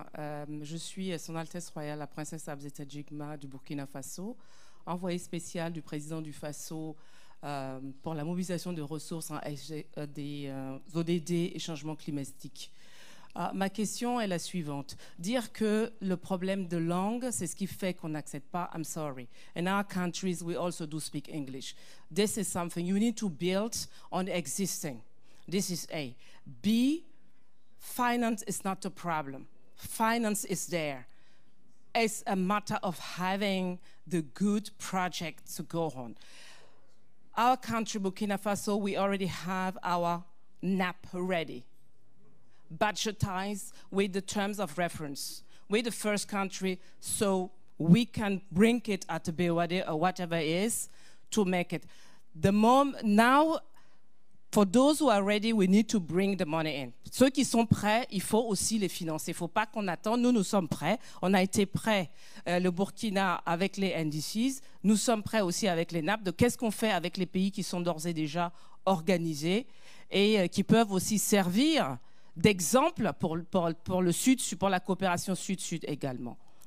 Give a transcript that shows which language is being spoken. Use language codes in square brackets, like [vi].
[fr] Je suis Son Altesse Royale la Princesse Abzeta Jigma du Burkina Faso, envoyée spéciale du président du Faso pour la mobilisation de ressources en des ODD et changement climatique. Ma question est la suivante. Dire que le problème de langue, c'est ce qui fait qu'on n'accepte pas, [en] I'm sorry. In our countries, we also do speak English. This is something you need to build on existing. This is A. B, finance is not the problem. Finance is there. it's a matter of having the good project to go on. Our country, Burkina Faso, we already have our NAP ready, budgetized with the terms of reference. We're the first country, so we can bring it at the BOAD or whatever it is to make it. Now, for those who are ready, we need to bring the money in. [fr] Ceux qui sont prêts, il faut aussi les financer. Il ne faut pas qu'on attende. Nous sommes prêts. On a été prêts, le Burkina, avec les NDCs. Nous sommes prêts aussi avec les NAP. Qu'est-ce qu'on fait avec les pays qui sont d'ores et déjà organisés et qui peuvent aussi servir d'exemple pour le Sud, pour la coopération Sud-Sud également.